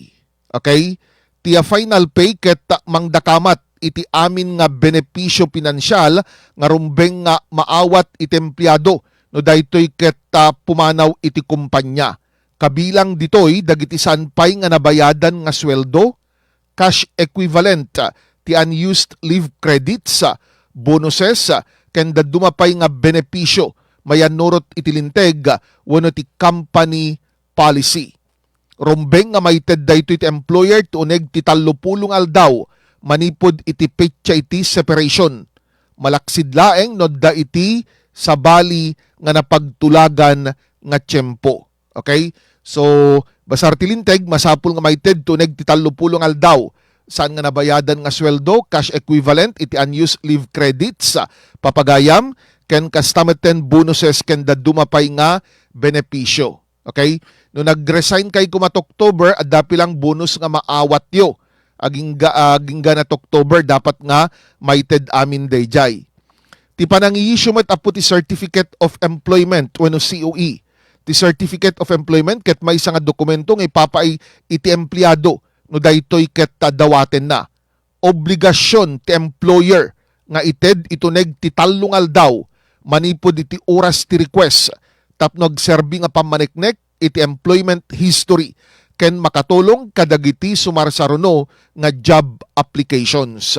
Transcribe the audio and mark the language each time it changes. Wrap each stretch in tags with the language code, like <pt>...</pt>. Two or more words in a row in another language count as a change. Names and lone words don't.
<ilo>Okay, ti final pay ket mangdakamat iti amin nga benepisyo pinansyal nga rumbeng nga maawat iti empleyado no daytoy ket pumanaw iti kumpanya. Kabilang ditoy dagiti sanpay nga nabayadan nga sweldo,</ilo> <en>cash equivalent,</en> <ilo>ti</ilo> <en>unused leave credits,</en> <ilo>bonuses, ken dumapay nga benepisyo mayanurot iti linteg wenno ti</ilo> <en>company policy.</en> <ilo>Rumbeng nga maited daytoy iti employer tuneg ti 30 aldaw manipod iti petsa iti separation. Malaksid laeng nodda iti sabali nga napagtulagan nga tiyempo. Okay? So, basar tilinteg, masapul nga maited tuneg ti 30 aldaw. Saan nga nabayadan nga sweldo,</ilo> <en>cash equivalent,</en> <ilo>iti</ilo> <en>unused leave credits,</en> <ilo>papagayam, ken kastametten bonuses ken dumapay nga benepisyo. Okay? No nag-resign kay kumat October, addapi lang bonus nga maawat yo. Aging na October, dapat nga maited amin dayjay. Ti panang-i-issue met apo ti</ilo> <en>Certificate of Employment</en> <ilo>wenno COE. Ti</ilo> <en>Certificate of Employment</en> <ilo>ket may nga dokumento nga ipapaay iti empleyado no daytoy ket dawaten na. Obligasyon ti employer nga ited ituneg ti 3 aldaw manipod iti oras ti request tapno agserbi nga pammaneknek iti</ilo> <en>employment history</en> <ilo>ken makatulong kadagiti sumarsaruno nga</ilo> <en>job applications.</en>